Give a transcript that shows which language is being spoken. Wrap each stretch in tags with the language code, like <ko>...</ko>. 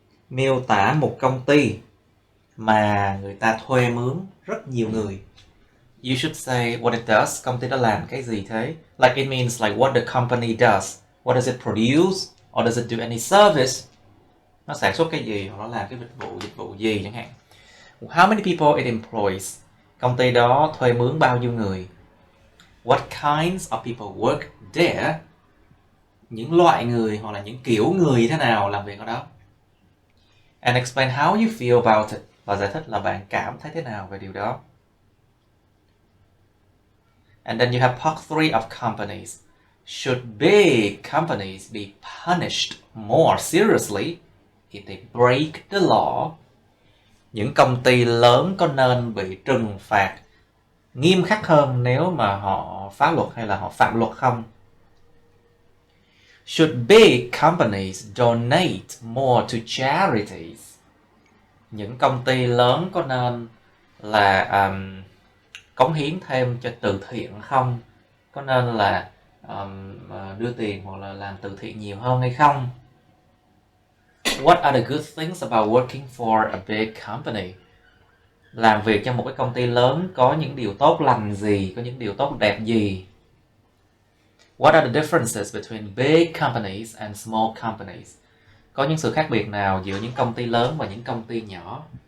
<vi>Miêu tả một công ty mà người ta thuê mướn rất nhiều người.</vi> <en>You should say what it does.</en> <vi>Công ty đó làm cái gì thế?</vi> <en>Like it means like what the company does. What does it produce? Or does it do any service?</en> <vi>Nó sản xuất cái gì? Hoặc nó làm cái dịch vụ gì chẳng hạn.</vi> <en>How many people it employs?</en> <vi>Công ty đó thuê mướn bao nhiêu người?</vi> <en>What kinds of people work there?</en> <vi>Những loại người hoặc là những kiểu người thế nào làm việc ở đó?</vi> <en>And explain how you feel about it.</en> <vi>Và giải thích là bạn cảm thấy thế nào về điều đó.</vi> <en>And then you have part 3 of companies. Should big companies be punished more seriously if they break the law?</en> <vi>Những công ty lớn có nên bị trừng phạt nghiêm khắc hơn nếu mà họ phá luật hay là họ phạm luật không?</vi> <en>Should big companies donate more to charities?</en> <vi>Những công ty lớn có nên là cống hiến thêm cho từ thiện không? Có nên là đưa tiền hoặc là làm từ thiện nhiều hơn hay không?</vi> <en>What are the good things about working for a big company?</en> <vi>Làm việc trong một cái công ty lớn có những điều tốt lành gì, có những điều tốt đẹp gì?</vi> <en>What are the differences between big companies and small companies?</en> <vi>Có những sự khác biệt nào giữa những công ty lớn và những công ty nhỏ?</vi>